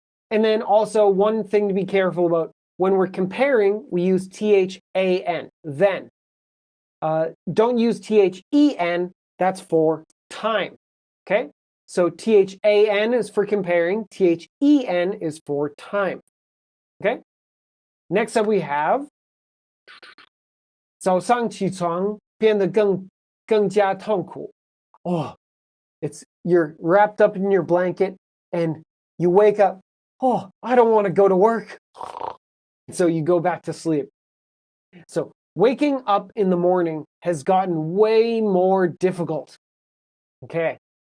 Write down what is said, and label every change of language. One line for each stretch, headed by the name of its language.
English: And then also one thing to be careful about, when we're comparing, we use THAN, then. Don't use THEN, that's for time, okay? So THAN is for comparing, THEN is for time, okay? Next up we have
Chinese: 早上起床变得更加痛苦.
English: Oh, you're wrapped up in your blanket and you wake up, oh, I don't want to go to work. So you go back to sleep. So waking up in the morning has gotten way more difficult. Okay.